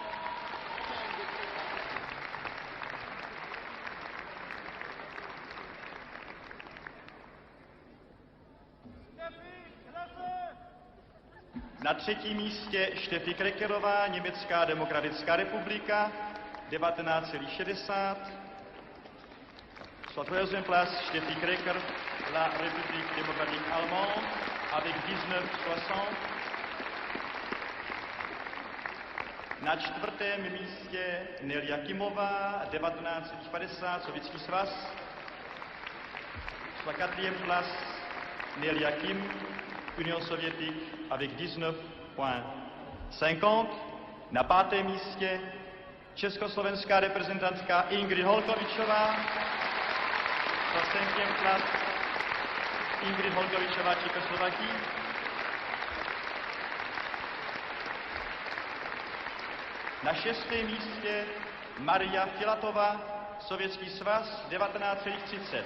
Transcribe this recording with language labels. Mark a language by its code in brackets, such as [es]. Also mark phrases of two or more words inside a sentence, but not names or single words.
[cs] Na třetím místě Steffi Krekerová, Německá demokratická republika, 19,60. [fr] Sur la troisième place, Steffi Kreker, la République démocratique allemande, avec 19,60. [cs] Na čtvrtém místě Nelia Kimová, 19,50, Sovětský svaz. [fr] Sur la quatrième place, Nelia Kim, Union sovětique, avec 19,50. [cs] Na pátém místě československá reprezentantka Ingrid Holkovičová. [fr] Sur la cinquième place, Ingrid Holkovičová, Tchécoslovaquie. [cs] Na šestém místě Maria Filatova, Sovětský svaz, 19,30.